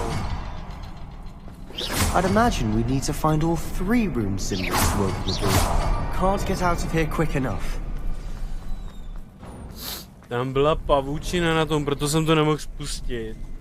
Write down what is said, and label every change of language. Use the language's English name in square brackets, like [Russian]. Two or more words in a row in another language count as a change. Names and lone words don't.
[English] I'd imagine we'd need to find all 3 rune symbols to open the door. Can't get out of here quick enough. [Czech] Tam byla pavučina na tom, proto jsem to nemohl spustit.